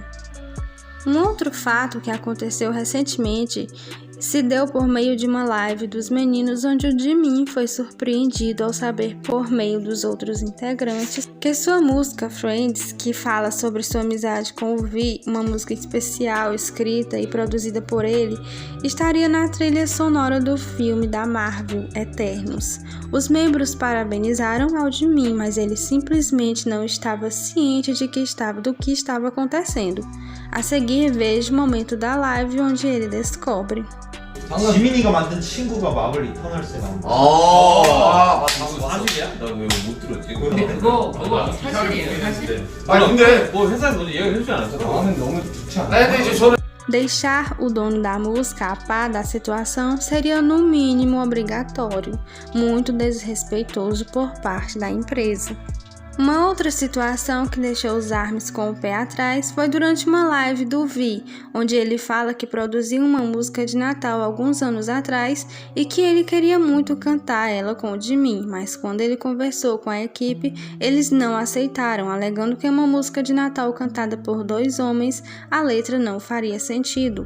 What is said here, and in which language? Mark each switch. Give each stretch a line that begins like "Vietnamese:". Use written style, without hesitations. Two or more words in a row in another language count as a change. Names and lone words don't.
Portuguese: Um outro fato que aconteceu recentemente se deu por meio de uma live dos meninos onde o Jimin foi surpreendido ao saber por meio dos outros integrantes que sua música Friends, que fala sobre sua amizade com o V, uma música especial escrita e produzida por ele, estaria na trilha sonora do filme da Marvel, Eternos. Os membros parabenizaram ao Jimin, mas ele simplesmente não estava ciente do que estava acontecendo. A seguir, veja o momento da live onde ele descobre.
Korean: 지민이가 만든 친구가 마블 이터널스에 나온다. 사실이야? 나 왜 못 들었지? 근데 그거 사실이에요, 사실? 아니 근데 뭐 회사에서 먼저 이야기 해주지 않았어? 나는 너무 좋지 않아? 근데 이제 저는
Portuguese: Deixar o dono da música a par da situação seria no mínimo obrigatório, muito desrespeitoso por parte da empresa. Uma outra situação que deixou os ARMYs com o pé atrás foi durante uma live do V, onde ele fala que produziu uma música de Natal alguns anos atrás e que ele queria muito cantar ela com o Jimin, mas quando ele conversou com a equipe, eles não aceitaram, alegando que uma música de Natal cantada por dois homens, a letra não faria sentido.